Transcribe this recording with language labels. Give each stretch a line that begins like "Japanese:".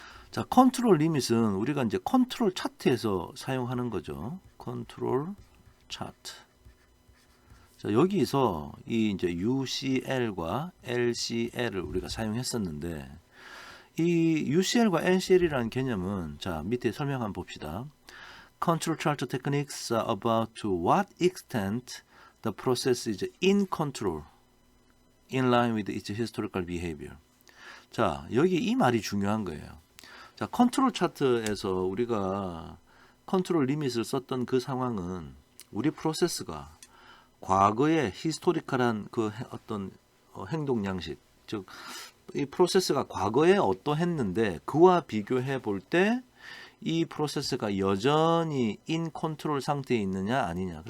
Korean: 자, 컨트롤 리밋은 우리가 이제 컨트롤 차트에서 사용하는 거죠. 컨트롤 차트. 자, 여기서 이 이제 UCL과 LCL을 우리가 사용했었는데 이 UCL과 LCL이라는 개념은 자, 밑에 설명 한번 봅시다.
English: Control chart techniques are about to what extent the process is in control, in line with its historical behavior.
Korean: 자, 여기 이 말이 중요한 거예요. 자, 컨트롤 차트에서 우리가 컨트롤 리밋을 썼던 그 상황은 우리 프로세스가 과거의 히스토리컬한 그 어떤 행동 양식, 즉 이 프로세스가 과거에 어떠했는데 그와 비교해 볼 때 이 프로세스가 여전히 인 컨트롤 상태에 있느냐 아니냐.